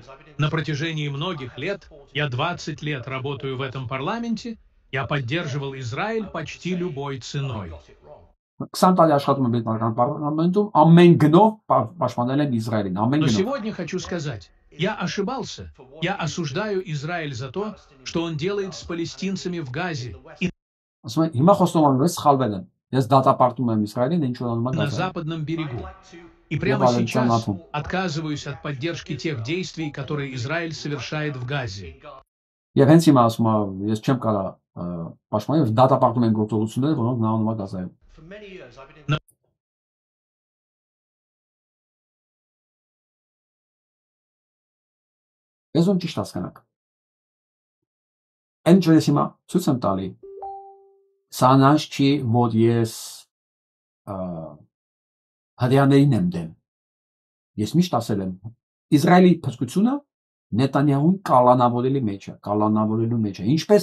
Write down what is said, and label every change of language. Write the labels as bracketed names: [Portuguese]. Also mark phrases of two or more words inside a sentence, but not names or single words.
[Russian] На протяжении многих лет, я 20 лет работаю в этом парламенте, я поддерживал Израиль почти любой ценой. [Armenian] 20 տարի աշխատում եմ բրիտանական պարլամենտում, ամեն գնով պաշտպանել եմ Իսրայելին, ամեն [Russian] Но [Armenian] գնով։ [Russian] сегодня хочу сказать, я ошибался. Я осуждаю Израиль за то, что он делает с палестинцами в Газе и [Armenian] Ասում եմ, հիմա խոսում եմ, ես սխալվել եմ։ Ես դատապարտում եմ Իսրայելին, ինչ որ անում եմ [Russian] на [Armenian] Գազայում։ [Russian] западном берегу. И прямо сейчас отказываюсь от поддержки тех действий, которые Израиль совершает в Газе. [Armenian] Եվ հենց հիմա ասում եմ, ես չեմ կարող պաշտպանել, դատապարտում եմ գործողությունները, որոնք նա անում է Գազայում։ Ես ոնց ճիշտ հասկանաք։ Այն ինչ ես հիմա ցույց եմ տալի, սա նայած չի, որ ես հրեաներին եմ դեմ։ Ես միշտ ասել եմ, Իսրայելի փրկությունը Նետանյահուն կալանավորելու մեջ է, ինչպես